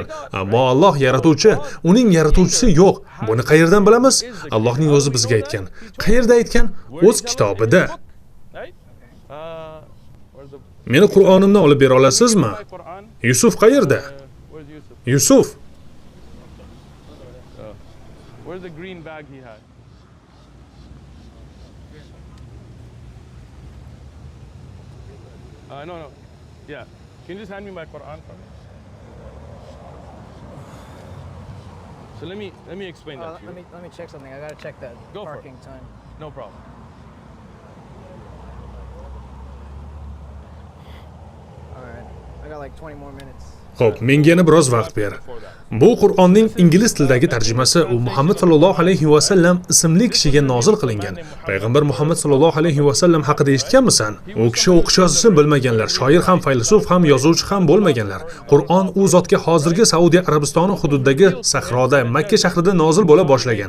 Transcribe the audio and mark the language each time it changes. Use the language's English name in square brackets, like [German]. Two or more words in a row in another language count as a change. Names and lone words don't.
[Uzbek] Ammo Alloh yaratuvchi, uning yaratuvchisi yo'q. Buni qayerdan bilamiz? Allohning o'zi bizga aytgan. Qayerda aytgan? O'z kitobida. Meni Qur'onimni olib bera olasizmi? Yusuf qayerda? Yusuf. [English] Where's the green bag he had? No. Yeah. Can you just hand me my Quran for me? So let me explain that to you. Let me check something. I gotta check that Go for it. parking time. No problem. All right. I got like 20 more minutes. [Uzbek] Xo'p, menga yana biroz vaqt ber. Bu Qur'onning ingliz tilidagi tarjimasi u Muhammad [Arabic] صلى الله عليه وسلم [Uzbek] ismli kishiga nozil qilingan. Payg'ambar Muhammad [Arabic] صلى الله عليه وسلم [Uzbek] haqida eshitganmisan? U kishi o'qish yozishni bilmaganlar, shoir ham, faylasuf ham, yozuvchi ham bo'lmaganlar. Qur'on u zotga hozirgi Saudiya Arabistoni hududidagi sahroda, Makka shahrida nozil bo'la boshlagan.